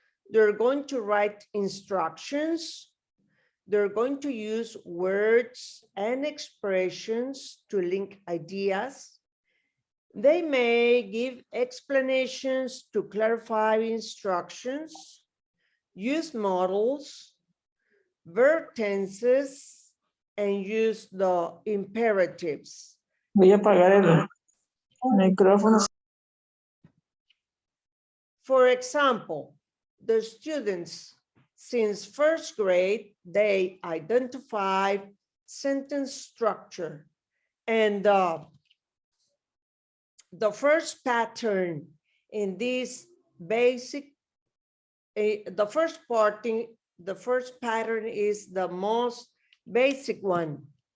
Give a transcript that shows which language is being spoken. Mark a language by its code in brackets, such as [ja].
[en] They're going to write instructions. They're going to use words and expressions to link ideas. They may give explanations to clarify instructions, use models, verb tenses, and use the imperatives. [es] Voy a apagar el micrófono. [en] For example, the students since first grade, they identify sentence structure. And the first pattern in this basic, the first pattern is the most basic one.